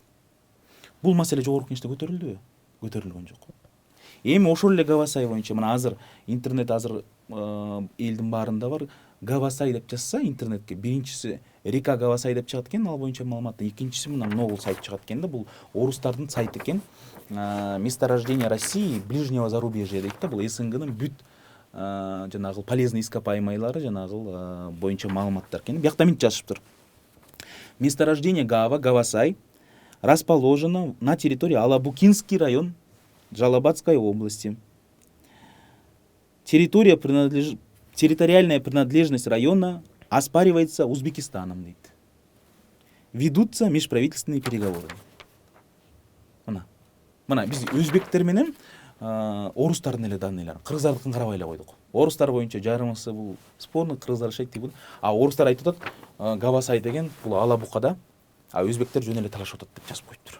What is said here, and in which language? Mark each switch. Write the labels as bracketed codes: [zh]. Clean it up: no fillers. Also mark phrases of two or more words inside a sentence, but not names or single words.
[ky] Бул маселе жогорку кеңеште көтөрүлдүбү? Көтөрүлгөн жок. Эми ошол эле Гавасай боюнча мына азыр интернет элдин баарында бар. Гавасай деп жазса интернетке биринчиси Река Гавасай деп чыгат экен, ал боюнча маалымат. Экинчиси мына Ногул сайт чыгат экен да, бул орустардын сайты экен. [ru] Месторождение России ближнего зарубежья [ky] дейт да, бул СНГнын бүт жанагы [ru] полезный ископаемыйлары [ky] жанагы боюнча маалыматтар экен. Биякта минтип жазышыптыр. [ru] Месторождение Гавасай расположено на территории Алабукинский район Жалабадской области. Территориальная принадлежность района оспаривается Узбекистаном, дейт. Ведутся межправительственные переговоры. [ky] Мына биз өзбектер менен орустардын эле данныйлары, кыргыздардыкын карабай эле койдук. Орустар боюнча жарымысы бул спорный, кыргыздар жашайт дейт. Орустар айтып атат, Гавасай деген бул Алабукада, өзбектер жөн эле талашып атат деп жазып коюптур.